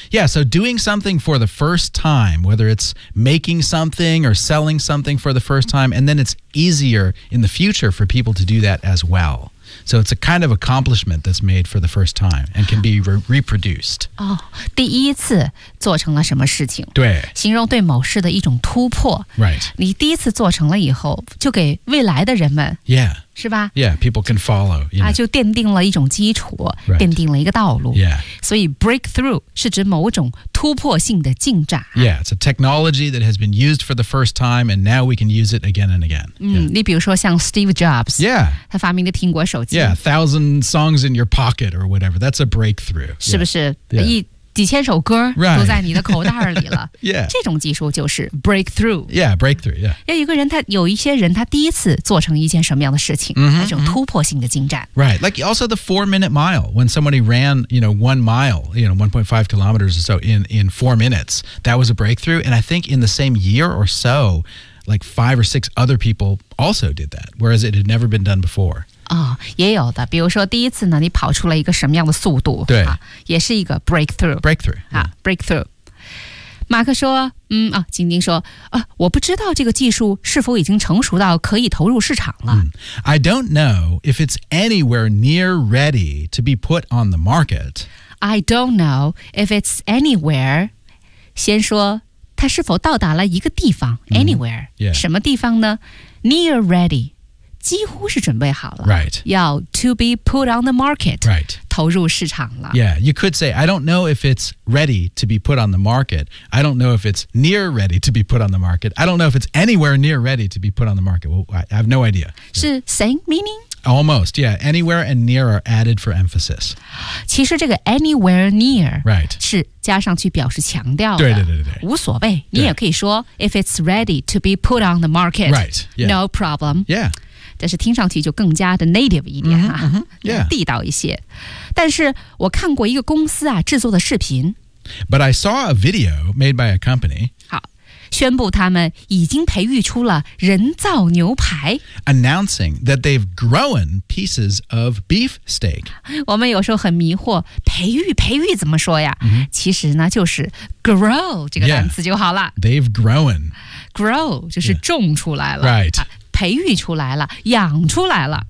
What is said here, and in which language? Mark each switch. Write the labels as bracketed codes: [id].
[en] Yeah, so doing something for the first time, whether it's making something or selling something for the first time, and then it's easier in the future for people to do that as well. So it's a kind of accomplishment that's made for the first time and can be reproduced. [zh] 哦，第一次做成了什么事情？对，形容对某事的一种突破。 [en] Right. [zh] 你第一次做成了以后，就给未来的人们。 [en] Yeah. [zh] 是吧 [en] ？Yeah, people can follow. You know. [zh] 啊，就奠定了一种基础， [en] right. [zh] 奠定了一个道路。 [en] Yeah. [zh] 所以 breakthrough 是指某种突破性的进展。 [en] Yeah, it's a technology that has been used for the first time, and now we can use it again and again.、 [zh] Yeah. 你比如说像 Steve Jobs， [en] yeah， [zh] 他发明的苹果手机。 [en] Yeah, 1,000 songs in your pocket or whatever. That's a breakthrough. [zh] 是不是？ [en] Yeah. [zh] 几千首歌都在你的口袋里了。 [en] Right. yeah. [zh] 这种技术就是 breakthrough. [en] Yeah, breakthrough, yeah. [zh] 要一个人他有一些人他第一次做成一件什么样的事情、 [en] mm-hmm. [zh] 还有种突破性的进展。 [en] Right, like also the 4-minute mile. When somebody ran, you know, 1 mile, you know, 1.5 kilometers or so in 4 minutes, that was a breakthrough. And I think in the same year or so, like 5 or 6 other people also did that, whereas it had never been done before. [zh] 啊、哦，也有的，比如说第一次呢，你跑出了一个什么样的速度？对，啊、也是一个 breakthrough、 [en] yeah. [zh] 啊 ，breakthrough。马克说：“嗯啊，晶晶说啊，我不知道这个技术是否已经成熟到可以投入市场了。 [en] I don't know if it's anywhere near ready to be put on the market. I don't know if it's anywhere. [zh] 先说它是否到达了一个地方 ，anywhere、 [en] mm-hmm. yeah. [zh] 什么地方呢 ？ [en] Near ready， [zh] 几乎是准备好了 [en] ，right，要 to be put on the market， right。” [zh] 投入市场了。 [en] Yeah, you could say, I don't know if it's ready to be put on the market. I don't know if it's near ready to be put on the market. I don't know if it's anywhere near ready to be put on the market. Well, I have no idea. 是 same meaning? Almost, yeah. Anywhere and near are added for emphasis. [zh] 其实这个 anywhere near、 [en] right. [zh] 是加上去表示强调的。对对对对。无所谓。你也可以说 [en] if it's ready to be put on the market. Right.、Yeah. No problem. Yeah. [zh] 但是听上去就更加的 native 一点哈、啊 [en] mm-hmm, mm-hmm, yeah. [zh] 地道一些。但是我看过一个公司啊制作的视频。 [en] But I saw a video made by a company. [zh] 好，宣布他们已经培育出了人造牛排。 [en] Announcing that they've grown pieces of beef steak. [zh] 我们有时候很迷惑，培育怎么说呀？ [en] Mm-hmm. [zh] 其实呢就是 grow 这个单词就好了。 [en] Yeah, they've grown. [zh] Grow 就是种出来了。 [en] Yeah. Right. [zh] 培育出来了，养出来了。